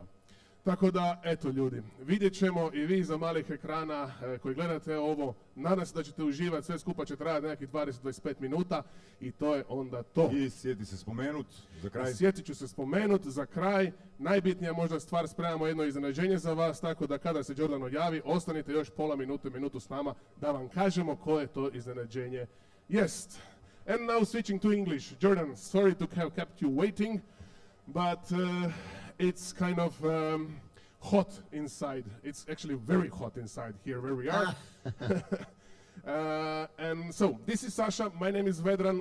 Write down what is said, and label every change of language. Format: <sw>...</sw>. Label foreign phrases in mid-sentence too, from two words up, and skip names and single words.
<hr>Tako da, eto ljudi, vidjet ćemo i vi za malih ekrana koji gledate ovo, nadam se da ćete uživati, sve skupa će trajati nekih 20-25 minuta i to je onda to. I sjeti se spomenut za kraj. Sjetit ću se spomenut za kraj, najbitnija možda stvar, spremamo jedno iznenađenje za vas, tako da kada se Jordan odjavi, ostanite još pola minute, minutu s nama da vam kažemo koje to iznenađenje jest.</hr> <en>And now switching to English. Jordan, sorry to have kept you waiting, but it's kind of hot inside. It's actually very hot inside here where we are. And so, this is Saša, my name is Vedran.</en>